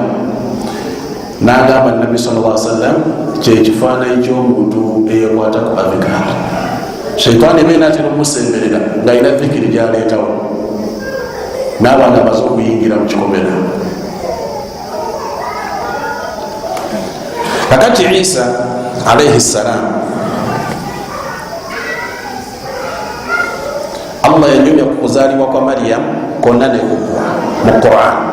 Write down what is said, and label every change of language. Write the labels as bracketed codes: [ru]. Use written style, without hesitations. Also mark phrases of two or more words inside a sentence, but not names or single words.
[lg] N'agamba Nabbi [ar] صلى الله عليه وسلم [lg] kyekifaananyi ky'omuntu eyekwata ku abikaala. Shaitaani beena atera okumusemberera ng'alina dhikiri gyaleetawo, n'abaana baze okuyingira mu kikomera. Kakati Isa [ar] عليه السلام, [lg] Allah yanyumya ku kuzaalibwa kwa Maryam konna nekugwa mu Quran.